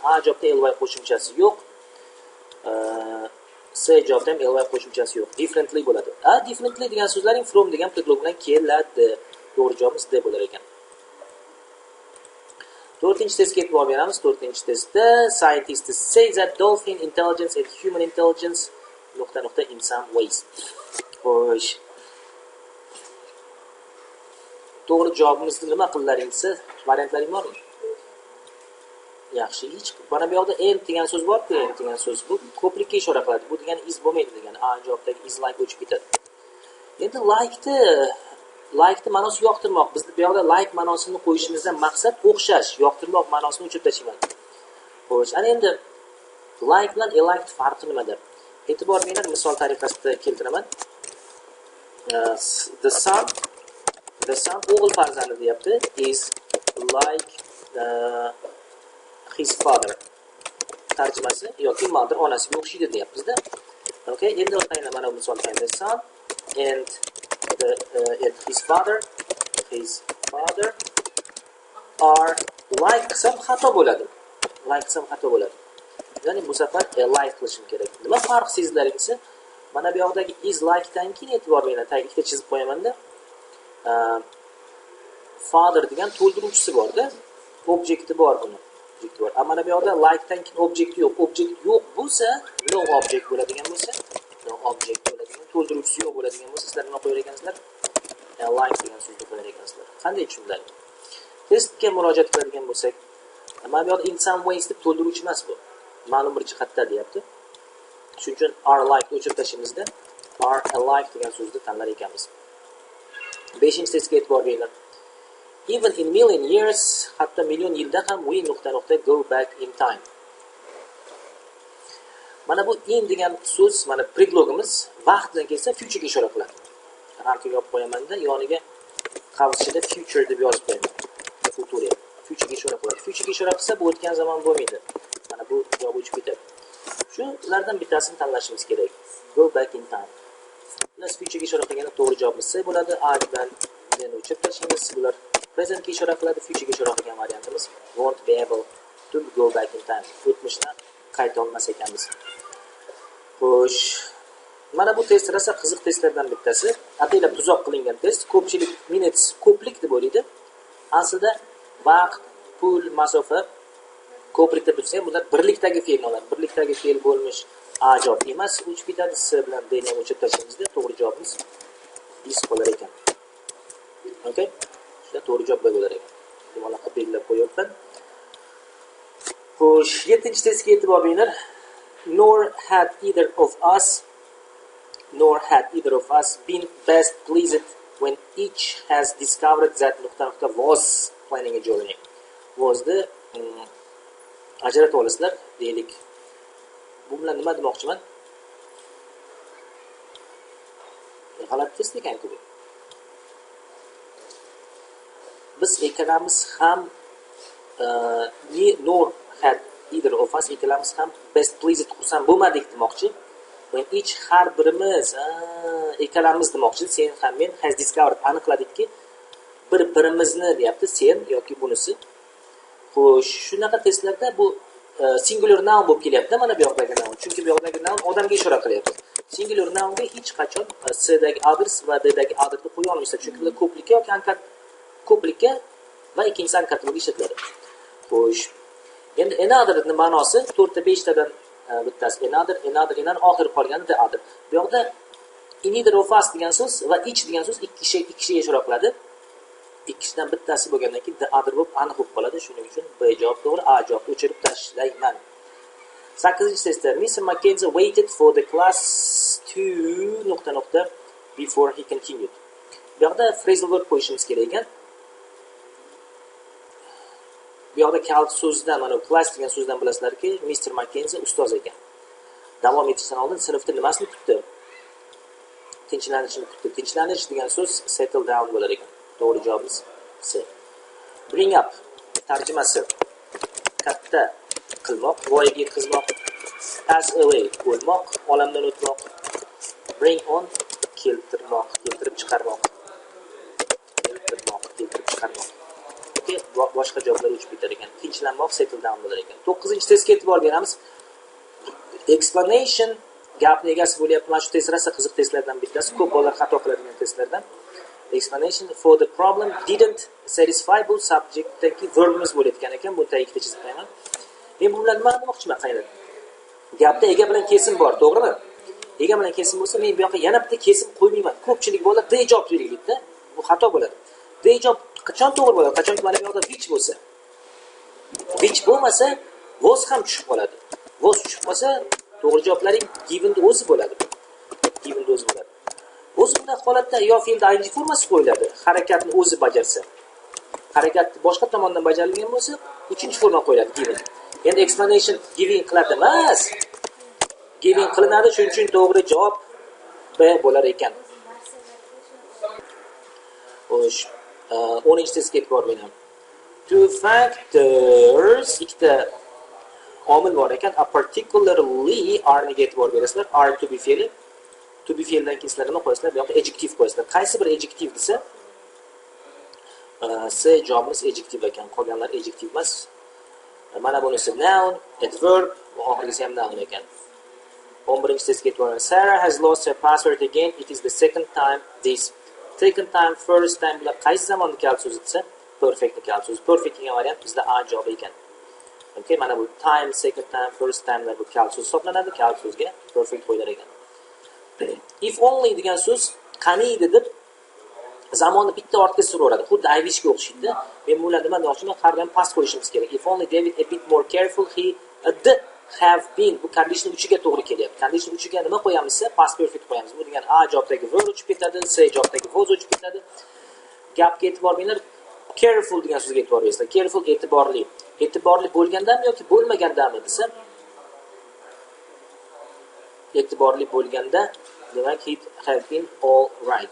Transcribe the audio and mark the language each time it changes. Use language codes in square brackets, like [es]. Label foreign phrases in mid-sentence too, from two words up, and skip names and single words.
[uz] A javobda ly qo'shimchasi yo'q. C javobda ham ly qo'shimchasi yo'q. Differently bo'ladi. Differently degan so'zlaring from degan predlog bilan keladi. To'g'ri javobimiz D bo'lar ekan. 4-testga e'tibor beramiz. [en] 4-testda scientists say that dolphin intelligence and human intelligence ... in some ways. [uz] Xo'sh. To'g'ri javobimizni nima qillaringsa, variantlaring bormi? Yaxshi, hech. Mana bu yoqda and degan so'z bor-ku, and degan so'z bu ko'plikka ishora qiladi. Bu degani is bo'lmaydi degani. A javobdagi [en] is like [uz] o'chib ketadi. Endi like ma'nosi yoqtirmoq. Biz bu yoqda like ma'nosini qo'yishimizdan maqsad o'xshash, yoqtirmoq ma'nosini o'chirib tashlayman. Xo'sh, ana endi like bilan elike farqi nimada? E'tibor beringlar, misol tariqasida keltiraman. [en] The son [uz] o'g'il farzandi deyapti, [en] is like his father. [uz] Tarjimasi yoki mother onasiga o'xshaydi deyapmiz-da. Okay, endi o'taylik mana bu misol bilan. [en] The son and his father are like [uz] qilsam xato bo'ladi. Like qilsam xato bo'ladi. Ya'ni bu safar like qilishim kerak. Nima farq sezlaringizsa, mana bu yoqdagi [en] is like [uz] dan keyin e'tibor beringlar, tagiga chizib qo'yaman-da. Father degan to'ldiruvchisi bor-da. Objekti bor buni. Objekti bor. Mana bu yoqda like dan keyin objekt yo'q. Objekt yo'q bo'lsa, [en] no object [uz] bo'ladigan bo'lsa, [en] no object [uz] bo'ladigan, to'ldiruvchisi yo'q bo'ladigan bo'lsa, sizlar nima qo'yar ekansizlar? Like degan so'zni qo'yar ekansizlar. Qanday tushundilar? Testga murojaat qiladigan bo'lsak, mana bu yoqda [en] in some ways [uz] deb to'ldiruvchi emas bu. Ma'lum bir jihatda deyapti. Shuning uchun [en] are like [uz] o'chirib tashlaymizda [en] are alike [uz] degan so'zni tanlar ekanmiz. 5-testga e'tibor beringlar. [en] Even in million years, [uz] hatto million yilda ham we ... [en] go back in time. [uz] Mana bu in degan so'z, mana predlogimiz vaqt bilan kelsa future ga ishora qiladi. Ramkaga olib qo'yaman-da, yoniga qavsida future deb yozib qo'yaman. Future. Future ga ishora qiladi. Future ga ishora qilsa bu o'tgan zamon bo'lmaydi. Mana bu javob o'chib ketadi. Shulardan bittasini tanlashimiz kerak. [en] Go back in time. Plus future [uz] ga ishora qilganda to'g'ri javobimiz C bo'ladi. A bilan meni o'chirib tashlaymiz. Bular present ga ishora qiladi. Future ga ishora qilgan variantimiz [en] won't be able to go back in time. [uz] O'tmishdan qayta olmas ekanmiz. Xo'sh. Mana bu test rosa qiziq testlardan bittasi. Ataylab tuzoq qilingan test. Ko'pchilik minutes ko'plik deb o'ylaydi. Aslida vaqt, pul, masofa ko'plik deb tursa, bular birlikdagi fe'lni oladi. Birlikdagi fe'l bo'lmish A javob emas, o'chib ketadi. C bilan D ni o'chirib tashlaymizda to'g'ri javobimiz is bo'lar ekan. Okay? Shunda to'g'ri javob bo'lar ekan. Demak, belgilab qo'yapman. Xo'sh, 7-testga e'tibor beringlar. [en] Nor had either of us been best pleased when each has discovered that ... was planning a journey. Was the [uz] ajratib olasizlar deylik. Bu bilan nima demoqchiman? G'alati test ekan-ku bu. biz ikkalamiz ham [en] nor had either of us [uz] ikkalamiz ham [en] best pleased [uz] xursand bo'lmadik demoqchi. [en] When each [uz] har birimiz ikkalamiz demoqchi. Sen ham men [en] has discovered [uz] aniqladikki bir-birimizni deyapti, sen yoki bunisi. Xo'sh, shunaqa testlarda bu [en] singular noun [uz] bo'lib kelyapti mana bu yoqdagi noun. Chunki bu yoqdagi noun odamga ishora qilyapti. Singular nounga hech qachon s'dagi others va d'dagi other'ni qo'ya olmaysiz. Chunki ular ko'plikka yoki ko'plikka va ikkinchisi ankatligi ishlatiladi. Xo'sh. Endi another ning ma'nosi 4 ta 5 tadan bittasi another oxiri qolgani [en] the other. [uz] Bu yoqda [en] neither of us [uz] degan so'z va each degan so'z ikki kishiga ishora qiladi. Ikkisidan bittasi bo'lgandan keyin [en] the other [uz] bo'lib aniq bo'lib qoladi. Shuning uchun B javob to'g'ri, A javobni o'chirib tashlayman. 8-testda Mr. [en] Mackenzie waited for the class to ... before he continued. [uz] Bu yoqda [en] phrasal verb [uz] qo'yishimiz kerak ekan. Bu yoqda kalt so'zidan, mana class degan so'zdan bilasizlarki, Mr. Mackenzie ustoz ekan. Davom etishdan oldin sinfda nimasini kutdi? Tinchlanishni kutdi. Tinchlanish degan so'z [en] settle down [uz] bo'lar ekan. To'g'ri javobimiz C. [en] Bring up [uz] tarjimasi katta qilmoq, voyaga yetkazmoq, [en] pass away [uz] o'lmoq, olamdan o'tmoq, [en] bring on [uz] keltirmoq, keltirib chiqarmoq, keltirib chiqarmoq. Okay, boshqa javoblar o'chib ketar ekan. Tinchlanmoq [en] settle down [uz] bo'lar ekan. 9-testga e'tibor beramiz. Explanation gapning egasi bo'lyapti. Mana shu test rosa qiziq testlardan bittasi. Ko'p bolalar xato qiladigan testlardan. [en] Explanation for the problem didn't satisfy [uz] bu subjectdagi verbimiz bo'layotgan ekan. Buni tagiga chizib qo'yaman. Men bu bilan nima demoqchiman qaylar? Gapda ega bilan kesim bor, to'g'rimi? Ega bilan kesim bo'lsa, men bu yoqqa yana bitta kesim qo'ymayman. Ko'pchilik bolalar de javob beraylikda. Bu xato bo'ladi. De javob qachon to'g'ri bo'ladi? Qachonki mana bu yoqda which bo'lsa. Which bo'lmasa, was ham tushib qoladi. Was tushib qolsa, to'g'ri javoblarining given o'zi bo'ladi. Given o'zi bo'ladi. O'zimda holatda yo fe'lda ing formasi qo'yiladi, harakatni o'zi bajarsa. Harakat boshqa tomondan bajarilgan bo'lsa, uchinchi forma qo'yiladi given. Endi [en] explanation giving [uz] qiladi emas. Giving qilinadi, shuning uchun to'g'ri javob B bo'lar ekan. Xo'sh, 10-testga e'tibor bering. [en] Two factors, [uz] ikkita omil bor ekan. [en] A particularly are [uz] nega e'tibor berasizlar? Are [en] to be [uz] fe'li. [en] To be [uz] fe'ldan keyin sizlar nima qo'yasizlar? Bu yoqda adjective qo'yasizlar. Qaysi bir adjective desa, C javobimiz adjective ekan. Qolganlar adjective emas. Mana bunisi noun, adverb, va oxirgisi ham noun ekan. 11-testga e'tibor bering. [en] Sarah has lost her password again. It is the second time this. Second time, first time [uz] bilan qaysi zamonda kalt so'zi desa, perfect kalt so'zi. Perfect degan variant bizda A javobi ekan. Okay, mana bu time, [en] second time, first time [uz] bu kalt so'z hisoblanadi. Kalt so'zga perfect qo'yilar ekan. [en] If only [uz] degan so'z qaniydi deb zamonni bitta ortga suraveradi. Xuddi [en] I wish [uz] ga o'xshaydi. Men bunlar nima demoqchiman? Har doim past qo'yishimiz kerak. [en] If only David a bit more careful he would have been. [uz] Bu condition uchiga to'g'ri kelyapti. Condition uchiga nima qo'yamiz? [en] Past perfect [uz] qo'yamiz. Bu degan A javobdagi were o'chib ketadi, C javobdagi was o'chib ketadi. Gapga e'tibor beringlar. Careful degan so'zga e'tibor beringlar. Careful e'tiborli. E'tiborli bo'lgandanmi yoki bo'lmagandanmi desa, e'tiborli bo'lganda demak [en] it have been all right.